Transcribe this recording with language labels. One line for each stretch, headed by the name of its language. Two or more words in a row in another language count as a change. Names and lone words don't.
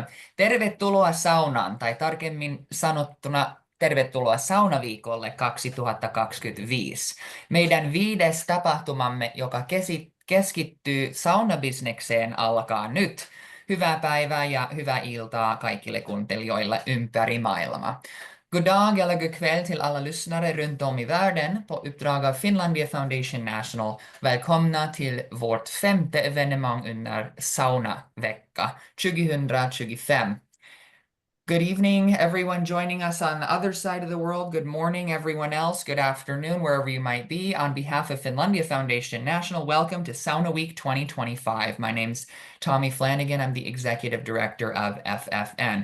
Finnish: Tervetuloa saunaan, tai tarkemmin sanottuna tervetuloa saunaviikolle 2025. Meidän 5. tapahtumamme, joka keskittyy saunabisnekseen, alkaa nyt. Hyvää päivää ja hyvää iltaa kaikille kuuntelijoille ympäri maailmaa.
Swedish: God dag eller god kväll till alla lyssnare runt om i världen på uppdrag av Finlandia Foundation National. Välkomna till vårt 5:e evenemang under Saunavecka 2025.
English: Good evening, everyone joining us on the other side of the world. Good morning, everyone else. Good afternoon, wherever you might be. On behalf of Finlandia Foundation National, welcome to Sauna Week 2025. My name's Tommy Flanagan. I'm the Executive Director of FFN.